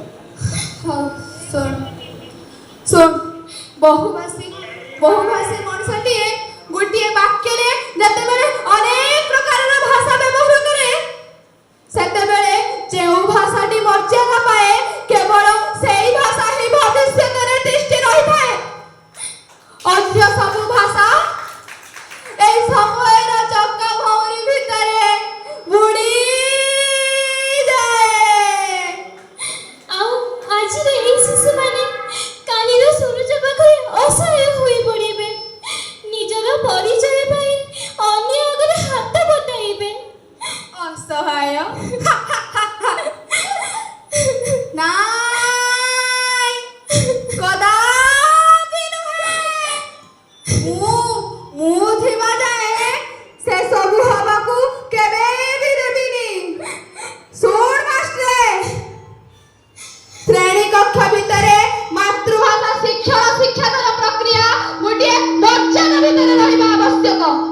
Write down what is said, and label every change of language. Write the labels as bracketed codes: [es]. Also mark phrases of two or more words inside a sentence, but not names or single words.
[or] ହଉ ଶୁଣ, ବହୁଭାଷୀ ମଣିଷଟିଏ ଗୋଟିଏ ବାକ୍ୟରେ ଯେତେବେଳେ ଅନେକ ପ୍ରକାରର ଭାଷା ବ୍ୟବହାର କରେ, ସେତେବେଳେ ଯେଉଁ ଭାଷାଟି ମର୍ଯ୍ୟାଦା ପାଏ କେବଳ ସେଇ ଭାଷା ହିଁ ଭବିଷ୍ୟତରେ ତିଷ୍ଠି ରହିଥାଏ। ଅନ୍ୟ ସବୁ ଭାଷା [as] এই সময়ের চক্কা ভৌরি ভিতরে বুড়ি যায়। [or] ଆଉ ଆଜିର ଏହି ଶିଶୁମାନେ କାଲିର ସୂରଜ ପାଖରେ ଅସହାୟ ହୋଇ ପଡ଼ିବେ। ନିଜର ପରିଚୟ ପାଇଁ ଅନ୍ୟ ଆଗରେ ହାତ ବତାଇବେ। [as] অসহায় নাই, কদাপি নুহে। [or] ମୁଁ ଥିବା ଯାଏ ସେ ସବୁ ହବାକୁ କେବେ ବି ଦେବିନି। ଶୁଣ ମାଷ୍ଟ୍ରେ, ଶ୍ରେଣୀ କକ୍ଷ ଭିତରେ ମାତୃଭାଷା ଶିକ୍ଷାଦାନ ପ୍ରକ୍ରିୟା ଗୋଟିଏ ମର୍ଯ୍ୟାଦା ଭିତରେ ରହିବା ଆବଶ୍ୟକ।